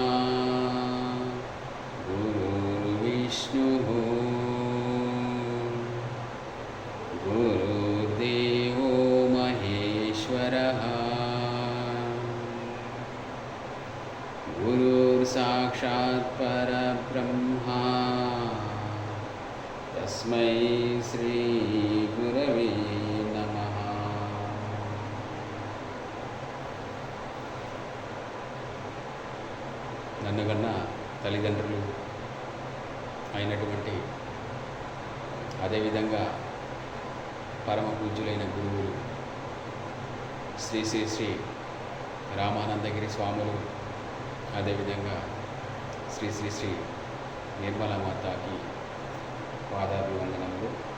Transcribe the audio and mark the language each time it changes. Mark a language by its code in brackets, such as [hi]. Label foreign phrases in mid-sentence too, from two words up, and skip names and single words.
[sa] गुरुर्विष्णुः गुरुर्देवो महेश्वरः गुरुर्साक्षात् परब्रह्मा तस्मै श्री गुरवे नमः। [te] నన్ను కన్న తల్లిదండ్రులు అయినటువంటి అదేవిధంగా పరమ పూజ్యులైన గురువులు శ్రీ శ్రీ శ్రీ రామానందగిరి స్వాములు, అదేవిధంగా శ్రీ శ్రీ శ్రీ నిర్మలా మాతాకి పాదాభివందనములు.